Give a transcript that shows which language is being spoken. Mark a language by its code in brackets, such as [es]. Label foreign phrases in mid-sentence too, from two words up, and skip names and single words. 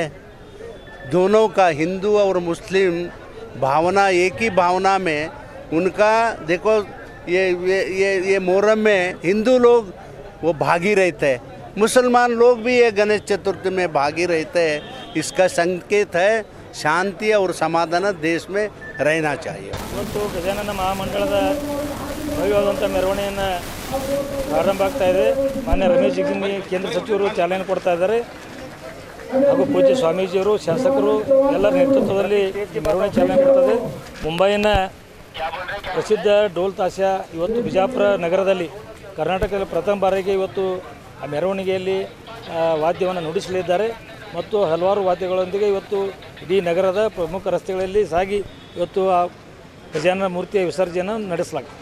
[hi] दोनों का हिंदू और मुस्लिम भावना एक ही भावना में उनका देखो ये मुहर्रम में हिंदू लोग वो भागी रहते हैं, मुसलमान लोग भी ये गणेश चतुर्थी में भागी रहते हैं। इसका संकेत है शांति और समाधान देश में रहना चाहिए। [kn] ಇವತ್ತು ಗಜಾನನ ಮಹಾಮಂಡಳದ ಭವ್ಯವಾದಂಥ ಮೆರವಣಿಗೆಯನ್ನು ಪ್ರಾರಂಭ ಆಗ್ತಾ ಇದೆ। ಮಾನ್ಯ ರಮೇಶ್ ಜಿಗಜಿಣಗಿ ಕೇಂದ್ರ ಸಚಿವರು ಚಾಲನೆ ಕೊಡ್ತಾ ಇದ್ದಾರೆ ಹಾಗೂ ಪೂಜ್ಯ ಸ್ವಾಮೀಜಿಯವರು ಶಾಸಕರು ಎಲ್ಲರ ನೇತೃತ್ವದಲ್ಲಿ ಮೆರವಣಿಗೆ ಚಾಲನೆ ಕೊಡ್ತದೆ। ಮುಂಬೈನ ಪ್ರಸಿದ್ಧ ಡೋಲ್ ತಾಶ್ಯ ಇವತ್ತು ಬಿಜಾಪುರ ನಗರದಲ್ಲಿ ಕರ್ನಾಟಕದಲ್ಲಿ ಪ್ರಥಮ ಬಾರಿಗೆ ಇವತ್ತು ಆ ಮೆರವಣಿಗೆಯಲ್ಲಿ ವಾದ್ಯವನ್ನು ನುಡಿಸಲಿದ್ದಾರೆ ಮತ್ತು ಹಲವಾರು ವಾದ್ಯಗಳೊಂದಿಗೆ ಇವತ್ತು ಇಡೀ ನಗರದ ಪ್ರಮುಖ ರಸ್ತೆಗಳಲ್ಲಿ ಸಾಗಿ ಇವತ್ತು ಆ ಗಜಾನನ ಮೂರ್ತಿಯ ವಿಸರ್ಜನೆ ನಡೆಸಲಾಗಿದೆ।